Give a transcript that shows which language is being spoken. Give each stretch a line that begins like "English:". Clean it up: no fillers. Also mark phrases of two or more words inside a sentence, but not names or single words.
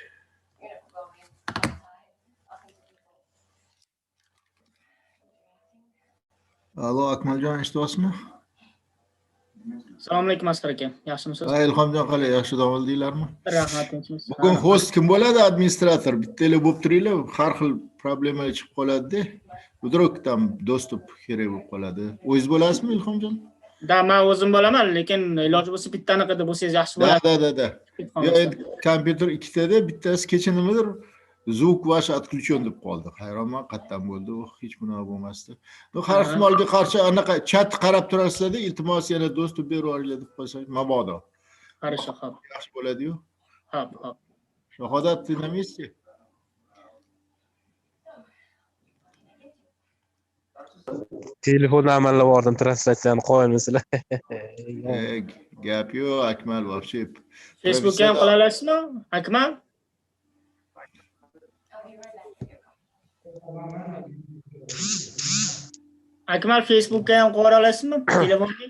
Uzbek: Alo, Akmaljon, eshityapsizmi? Assalomu alaykum Asqar aka. Yaxshimisiz? Ilhomjon, qalay, yaxshi dam oldinglarmi? Rahmat, tinchmisiz? Bugun host kim bo'ladi? Administrator. Bittalar bo'lib turinglar, har xil problemalar chiqib qoladi-da.
Russian: Вдруг там достуp
Uzbek: kerak bo'lib qoladi. O'zingiz bo'lasizmi, Ilhomjon? Da, men o'zim bo'laman, lekin iloji bo'lsa bittani qilib bo'lsangiz yaxshi bo'ladi. Da. Yo, kompyuter ikkitada, bittasi kecha nimadir
Russian: звук ваш отключен
Uzbek: deb qoldi. Hayronman, qattan bo'ldi. Hech bunaqa bo'lmasdi. Har ehtimolga qarshi anaqa chat qarab turasizlar-da, iltimos yana dostуп berib yuboringlar deb qo'ysak, mabodo.
Russian: Хорошо, xo'p.
Uzbek: Yaxshi bo'ladi-yu. Xo'p. Shahodat,
Russian: ты на месте?
Uzbek: Telefon amallab bordim, translyatsiyani qo'ymasizlar. Gap yo'q, Akmal вообще. Facebookga ham qo'ya olasizmi, Akmal? Akmal Facebookga ham qo'ya olasizmi, telefonga?